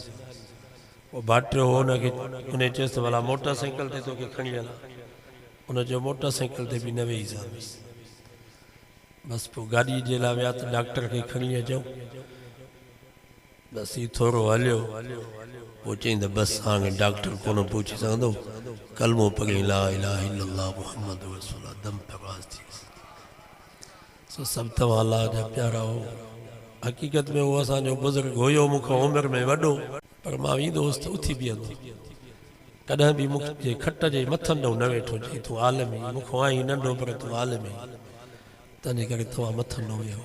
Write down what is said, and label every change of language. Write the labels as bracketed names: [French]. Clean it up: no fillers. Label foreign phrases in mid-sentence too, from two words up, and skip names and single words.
[Sindhi] पोइ भाटियो हुनखे उन चयुसि त भला मोटर साइकिल ते तोखे खणी हलां। उन चयो मोटर साइकिल ते बि न वेही सघंदुसि। बसि पोइ गाॾी जे लाइ विया त डॉक्टर खे खणी अचूं। बसि ही थोरो हलियो, पोइ चईं त बसि हाणे डॉक्टर कोन पहुची सघंदो, कलमो पढ़ी [Arabic] لا إله إلا الله محمد رسول الله, [Sindhi] दम प्रवास थी। सो सभु तव्हां अल्लाह जा प्यारा हो। हक़ीक़त में उहो असांजो बुज़ुर्ग हुयो मूंखां उमिरि में वॾो, पर मां वेंदो हुउसि त उथी बीहंदो, कॾहिं बि मूंखे खट जे मथनि ॾों न वेठो, चई तूं आलमी, मूंखां आई नंढो पर तूं आलमी, तंहिंजे करे तव्हां मथनि ॾों वेहो।